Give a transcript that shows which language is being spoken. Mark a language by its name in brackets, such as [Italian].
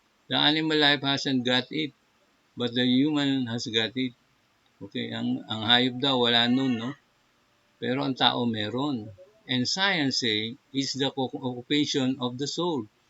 [English] The animal life hasn't got it, but the human has got it. [Filipino] Okay, ang hayop daw wala nun, no? Pero ang tao meron. [English] And science say is the occupation of the soul.